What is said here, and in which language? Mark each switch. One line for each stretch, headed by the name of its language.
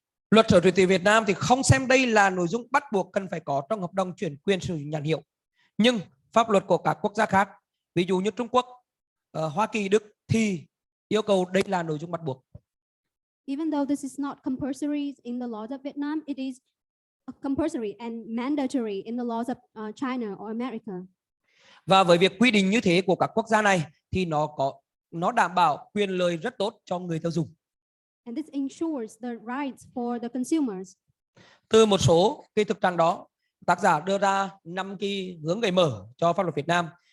Vietnamese: Luật sở hữu trí tuệ Việt Nam thì không xem đây là nội dung bắt buộc cần phải có trong hợp đồng chuyển quyền sử dụng nhãn hiệu. Nhưng pháp luật của các quốc gia khác, ví dụ như Trung Quốc, Hoa Kỳ, Đức thì yêu cầu đây là nội dung bắt buộc.
English: Even though this is not compulsory in the laws of Vietnam, it is compulsory and mandatory in the laws of China or America.
Vietnamese: Và với việc quy định như thế của các quốc gia này thì nó đảm bảo quyền lợi rất tốt cho người tiêu dùng.
English: And this ensures the rights for the consumers.
Vietnamese: Từ một số cái thực trạng đó, tác giả đưa ra 5 cái hướng gợi mở cho pháp luật Việt Nam.